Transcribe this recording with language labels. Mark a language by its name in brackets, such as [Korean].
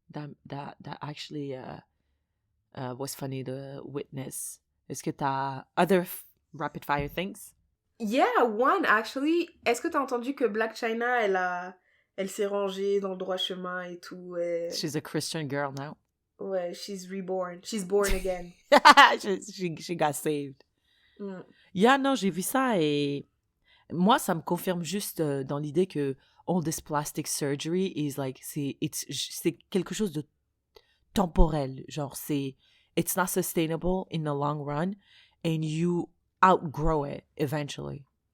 [English] That actually was funny to witness. [French] Est-ce que t'as [English] other rapid fire things? Yeah, one actually. [French] Est-ce que t'as entendu que Blac Chyna, elle s'est rangée dans le droit chemin et tout? [English] She's a Christian girl now. Ouais, she's reborn. She's born again. she got saved. [French] Yeah, non, j'ai vu ça et moi, ça me confirme juste dans l'idée que [English] all this plastic surgery is like, [French] c'est quelque chose de temporel. [English] Genre, it's not sustainable in the long run and you outgrow it eventually.